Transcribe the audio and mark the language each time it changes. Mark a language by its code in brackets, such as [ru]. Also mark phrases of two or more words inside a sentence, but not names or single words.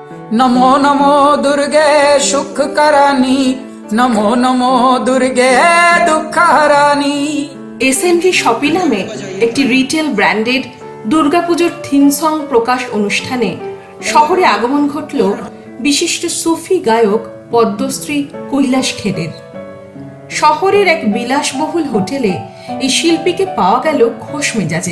[hi] नमो नमो दुर्गे सुख करानी, नमो नमो दुर्गे दुख हरानी। [bn] এসএমভি শপি নামে একটি রিটেল ব্র্যান্ডের দুর্গাপুজোর [en] theme song [bn] প্রকাশ অনুষ্ঠানে শহরে আগমন ঘটল বিশিষ্ট সুফি গায়ক পদ্মশ্রী কৈলাস খেরের। শহরের এক বিলাসবহুল হোটেলে এই শিল্পীকে পাওয়া গেল খোশ মেজাজে।